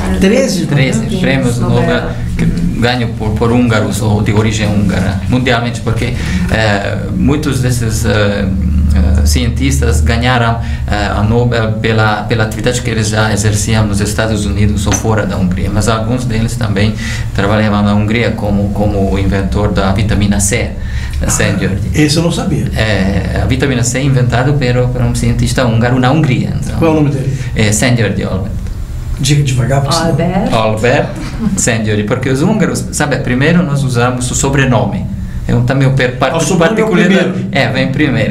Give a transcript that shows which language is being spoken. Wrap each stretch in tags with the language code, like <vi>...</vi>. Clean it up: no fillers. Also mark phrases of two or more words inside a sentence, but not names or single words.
<pt>prêmios Nobel ganhos por húngaros ou de origem húngara, mundialmente, porque muitos desses cientistas ganharam a Nobel pela atividade que eles já exerciam nos Estados Unidos ou fora da Hungria, mas alguns deles também trabalhavam na Hungria como o inventor da vitamina C. Esse eu não sabia. A vitamina C é inventada por um cientista húngaro na Hungria. Então, qual é o nome dele? Szent-Györgyi Albert. Diga devagar, por favor. Albert Szent-Györgyi, porque os húngaros, sabe, primeiro nós usamos o sobrenome. É também particularidade. Vem primeiro.</pt>